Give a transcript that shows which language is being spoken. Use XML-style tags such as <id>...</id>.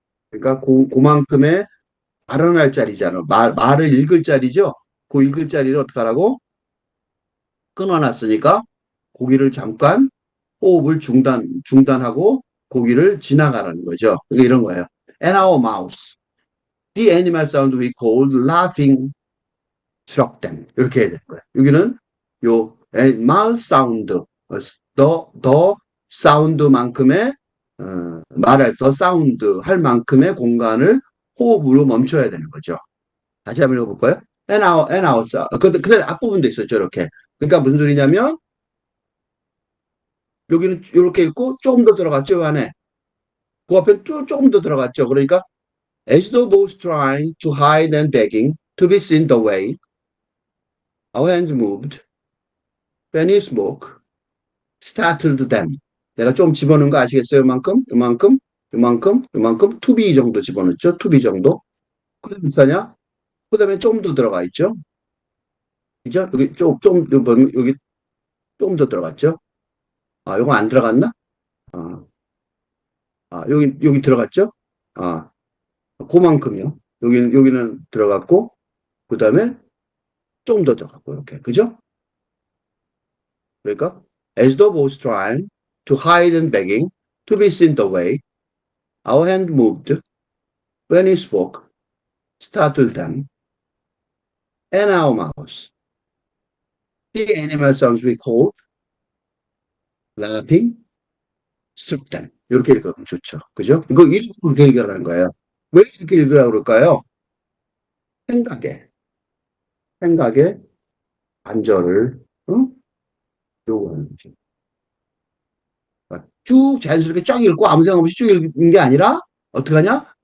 <ko>그러니까 그만큼의 발언할 자리잖아. 말을 읽을 자리죠. 그 읽을 자리를 어떻게 하라고? 끊어놨으니까 고기를 잠깐 호흡을 중단하고 고기를 지나가라는 거죠. 그러니까 이런 거예요.</ko> <en>And our mouse. The animal sound we called laughing struck them.</en> <ko>이렇게 해야 되는 거예요. 여기는 요</ko> <en>mouth sound,</en> <ko>더 사운드만큼의 말할 더 사운드 할 만큼의 공간을 호흡으로 멈춰야 되는 거죠. 다시 한번 읽어볼까요?</ko> <en>and our sound.</en> <ko>그다음에 앞부분도 있었죠. 이렇게. 그러니까 무슨 소리냐면 여기는 이렇게 읽고 조금 더 들어갔죠. 요 안에. 그 앞에 또 조금 더 들어갔죠. 그러니까</ko> <en>as though both trying to hide and begging to be seen the way our hands moved when he spoke startled them.</en> <ko>내가 좀 집어넣은 거 아시겠어요? 이만큼, 이만큼, 이만큼, 이만큼,</ko> <en>to be</en> <ko>정도 집어넣었죠?</ko> <en>to be</en> <ko>정도. 그래 비슷하냐? 그 다음에 좀 더 들어가 있죠? 그죠? 여기 여기 좀 더 들어갔죠? 아, 요거 안 들어갔나? 아, 여기 들어갔죠? 아, 그만큼요. 여기는 들어갔고, 그 다음에 좀 더 들어갔고, 이렇게. 그죠? 그러니까,</ko> <en>as though was trying to hide and begging to be seen the way our hand moved when he spoke, startled them, and our mouse. The animal sounds we called laughing, struck them.</en> <ko>이렇게 읽으면 좋죠. 그죠? 이렇게 읽으라는 거예요. 왜 이렇게 읽으라고 그럴까요? 생각에, 생각에 반절을, 요구하는 거죠. 그러니까 쭉 자연스럽게 쫙 읽고 아무 생각 없이 쭉 읽는 게 아니라 어떻게 하냐?</ko>